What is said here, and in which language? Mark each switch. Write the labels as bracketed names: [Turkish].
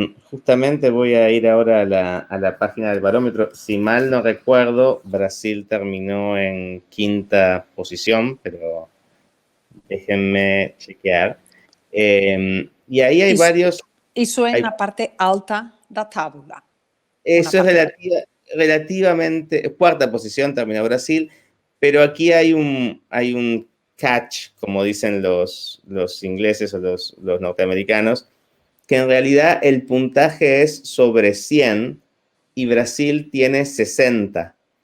[Spanish] Justamente voy a ir ahora a la página del barómetro. Si mal no recuerdo, Brasil terminó en 5ª posición, pero Déjenme chequear. Y ahí hay varios... [Portuguese] Isso é na parte alta da tábua. [Spanish] Eso es relativamente... Cuarta posición terminó Brasil, pero aquí hay un catch, como dicen los ingleses o los norteamericanos, que en realidad el puntaje es sobre 100 y Brasil tiene 60.